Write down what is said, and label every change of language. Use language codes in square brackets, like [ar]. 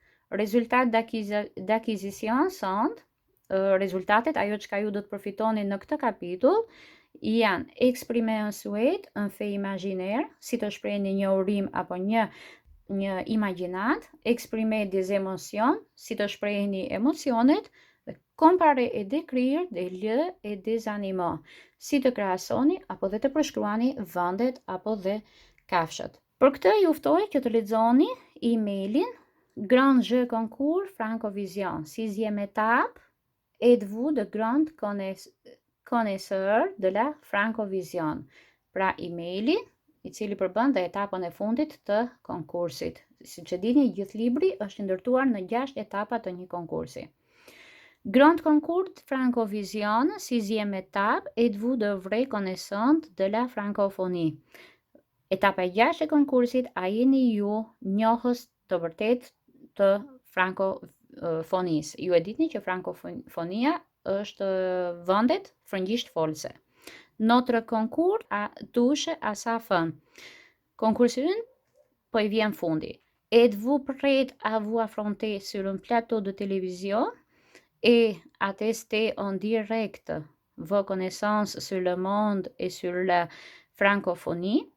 [fr] Résultat d'acquisition sont [sq] rezultatet, ajo çka ju do të përfitoni në këtë kapitull, janë [fr] exprimer un souhait, un fait imaginaire, [sq] si të shprehni një urim apo një imagjinat, [fr] exprimer des émotions, [sq] si të shprehni emocionet, dhe [fr] comparer et décrire des lieux et des animaux, [sq] si të krahasoni apo dhe të përshkruani vendet apo dhe kafshët. Për këtë ju ftoj që të lexoni emailin Grand Jeu Concours Francovision, 6e étape. [fr] Êtes-vous de grands connaisseurs de la Francovision? [sq] Pra emaili i cili përbën dhe etapën e fundit të konkursit. Siç e dini, gjithë libri është ndërtuar në 6 etapa të një konkursi. [fr] Grand Concours Francovision, 6e étape. Êtes-vous de vrais connaisseurs de la francophonie? [sq] Etapa e 6 e konkursit, a jeni ju njohës të vërtet të frankofonisë. Ju e ditni që frankofonia është vendet frëngjisht folse. [fr] Notre concours touche à sa fin. [sq] Konkursi ynë po i vjen fundi. [fr] Êtes-vous prêt à vous affronter sur un plateau de télévision et à tester en direct vos connaissances sur le monde et sur la francophonie?